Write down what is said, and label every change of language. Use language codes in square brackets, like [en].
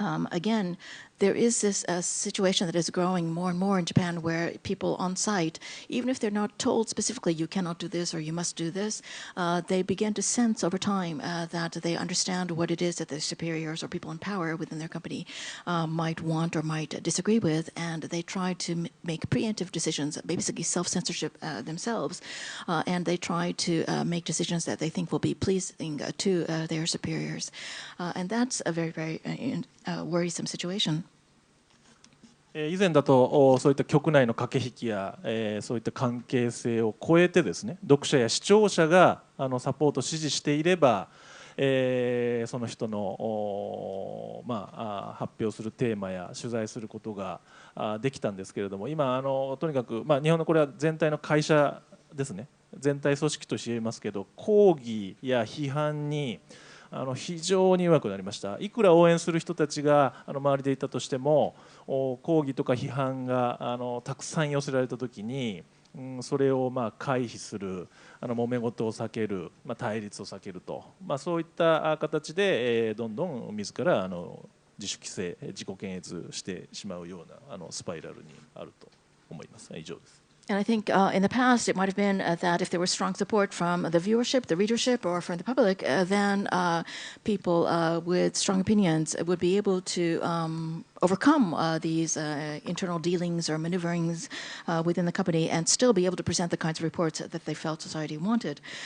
[en] Again, there is this situation that is growing more and more in Japan where people on site, even if they're not told specifically you cannot do this or you must do this, they begin to sense over time that they understand what it is that their superiors or people in power within their company might want or might disagree with, and they try to make preemptive decisions, basically self-censorship themselves, and they try to make decisions that they think will be pleasing to their superiors. And that's a very, very worrisome situation. [ja] 以前だとそういった局内の駆け引きやそういった関係性を超えてですね、読者や視聴者がサポート支持していれば、その人の発表するテーマや取材することができたんですけれども、今とにかく、日本のこれは全体の会社ですね、全体組織として言いますけど、抗議や批判に非常に弱くなりました。いくら応援する人たちが周りでいたとしても、抗議とか批判がたくさん寄せられたときに、それを回避する、揉め事を避ける、対立を避けると、そういった形でどんどん自ら自主規制、自己検閲してしまうようなスパイラルにあると思います。以上です。 [en] And I think in the past it might have been that if there was strong support from the viewership, the readership, or from the public, then people with strong opinions would be able to overcome these internal dealings or maneuverings within the company and still be able to present the kinds of reports that they felt society wanted.